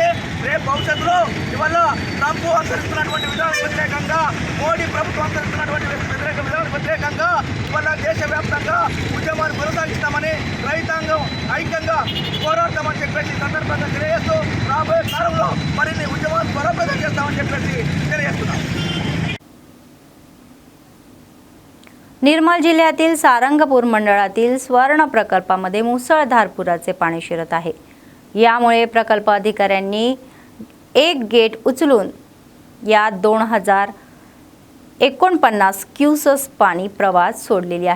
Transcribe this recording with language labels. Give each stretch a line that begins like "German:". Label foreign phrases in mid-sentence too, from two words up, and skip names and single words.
Telugu: రేపు భవిష్యత్తులో ఇవాళ ట్రంప్ అనుసరిస్తున్నటువంటి విధానాలకు వ్యతిరేకంగా మోడీ ప్రభుత్వం అనుసరిస్తున్నటువంటి విధానాలకు వ్యతిరేకంగా ఇవాళ దేశవ్యాప్తంగా ఉద్యమాన్ని కొనసాగిస్తామని రైతాంగం ఐక్యంగా పోరాడతామని చెప్పేసి సందర్భంగా తెలియజేస్తూ రాబోయే కాలంలో మరిన్ని ఉద్యమాలు బలోపేతం చేస్తామని చెప్పేసి తెలియజేస్తున్నాం।
Marathi: निर्मल जिल्ह्यातील सारंगपूर मंडळातील स्वर्ण प्रकल्पामध्ये मुसळधार पुराचे पाणी शिरत आहे। यामुळे प्रकल्प अधिकाऱ्यांनी एक गेट उचलून या 2049 क्यूसेस पाणी प्रवाह सोडलेली आहे।